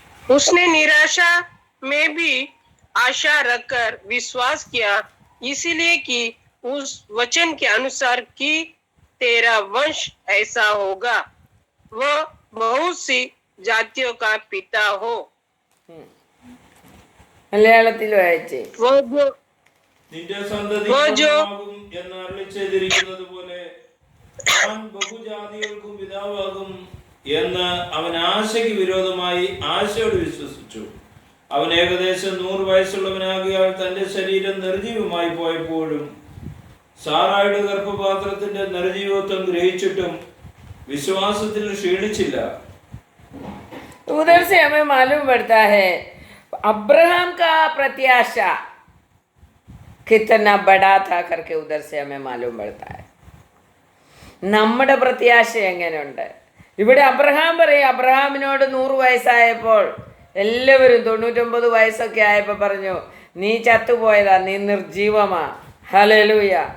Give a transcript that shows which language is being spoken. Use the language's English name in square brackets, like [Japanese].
[Hindi] उसने निराशा में भी आशा रखकर विश्वास किया, इसीलिए कि उस वचन के अनुसार कि तेरा वंश ऐसा होगा, वह बहुत सी जातियों का पिता हो. [Malayalam] മലയാളത്തിൽ വായിച്ചേ. നിന്റെ സന്തതി പൂർണ്ണമാകും എന്ന് അരുളിച്ചെയ്തിരിക്കുന്നത് പോലെ ഞാൻ ബഹുജാതികൾക്കും പിതാവാകും എന്ന് അവൻ ആശയ്ക്ക് വിരോധമായി ആശയോട് വിശ്വസിച്ചു. അവൻ ഏകദേശം 100 വയസ്സുള്ളവനാകിയാൽ തന്റെ ശരീരം നിർജീവമായി പോയപ്പോഴും സാറായുടെ ഗർഭപാത്രത്തിന്റെ നിർജീവത്വം ഗ്രഹിച്ചിട്ടും വിശ്വാസത്തിൽ ക്ഷീണിച്ചില്ല. [Hindi] उधर से हमें मालूम पड़ता है अब्राहम का प्रत्याशा कितना बड़ा था करके उधर से हमें मालूम पड़ता है. [Malayalam] നമ്മുടെ പ്രത്യാശ എങ്ങനെയുണ്ട്? ഇവിടെ അബ്രഹാം പറയും, അബ്രഹാമിനോട് 100 വയസ്സായപ്പോൾ എല്ലാവരും 99 വയസ്സൊക്കെ ആയപ്പോൾ പറഞ്ഞു, നീ ചത്തുപോയതാ, നീ നിർജീവമാ. ഹല്ലേലൂയ.